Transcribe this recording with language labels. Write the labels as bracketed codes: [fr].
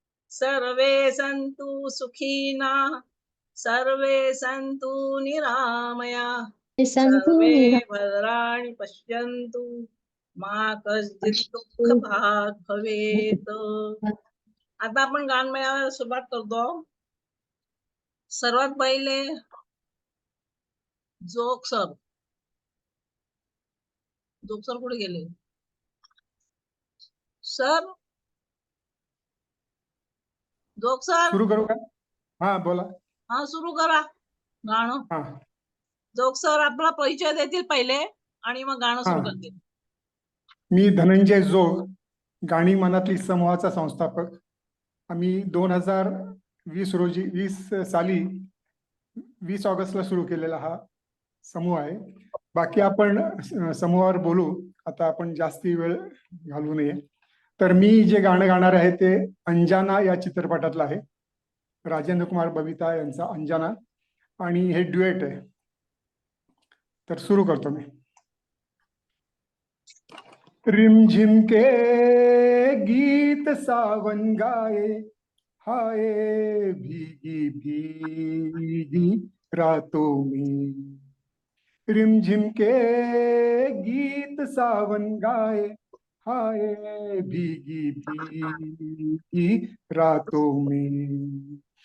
[sa] सर्वे सन्तु सुखिनः सर्वे सन्तु निरामयाः सर्वे भद्राणि पश्यन्तु मा कश्चित् दुःखभाग् भवेत्. [mr] आता आपण गान मेळाव्याला सुरुवात करतो. सर्वात पहिले जोग सर कुठे गेले सर? जोग सर सुरू करू का? हा बोला. हा सुरू करा गाणं. जोग सर आपला परिचय देतील पहिले आणि मग गाणं सुरू करतील. मी धनंजय जोग, गाणी मनातली समूहाचा संस्थापक. आम्ही 2020 साली 20 ऑगस्टला सुरू केलेला हा समूह आहे. बाकी आपण समूहावर बोलू. आता आपण जास्ती वेळ घालवू नये. तर मी जे गाणं गाणार आहे ते अंजाना या चित्रपटातलं आहे. राजेंद्र कुमार बबिता यांचा अंजाना, आणि हे ड्युएट आहे. तर सुरू करतो मी. [hi] रिमझिम के गीत सावन गाए, हाय भीगी भीगी रातों में. रिमझिम के गीत सावन गाए, हाय भीगी भीगी रातों में.